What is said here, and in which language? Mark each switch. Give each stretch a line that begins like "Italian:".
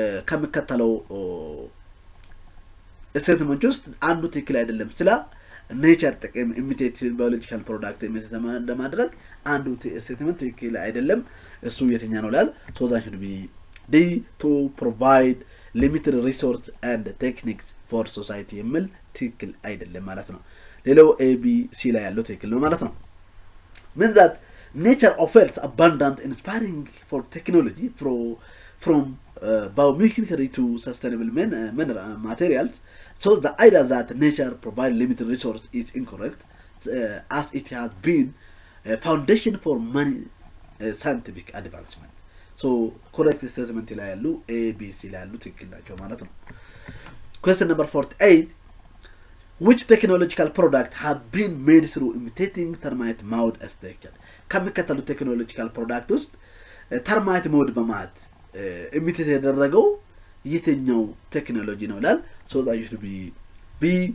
Amharic: ከሚከተለው ስቴትመንት ውስጥ አንዱ ትክክል አይደለም። ስለ ኔቸር ጥቅም ኢሚቴት ባዮሎጂካል ፕሮዳክት ኢሚቴት ለማድረግ አንዱ ስቴትመንት ትክክል አይደለም። እሱ የትኛው ነው ላል ሶ
English: that should be D. to provide limited resource and techniques for society
Amharic: የሚል ትክክል አይደለም ማለት ነው።
English: ሌላው A B C ላይ ያለው ትክክል ነው ማለት ነው። means that nature offers abundant inspiring for technology from biomimicry to sustainable materials. So the idea that nature provides limited resource is incorrect, as it has been a foundation for many scientific advancement.
Amharic: So correct statement ላይ ያሉ A B C ላይ ያሉ ትክክል ናቸው ማለት ነው።
English: Question number 48. Which technological product have been made through imitating termite mold structure?
Amharic: ከሚከተሉ ቴክኖሎጂካል ፕሮዳክት ውስጥ ተርማይት ሞድ በማት ኢሚቴት ያደረገው የትኛው ቴክኖሎጂ ነው ይላል። ሶ
English: that should be B.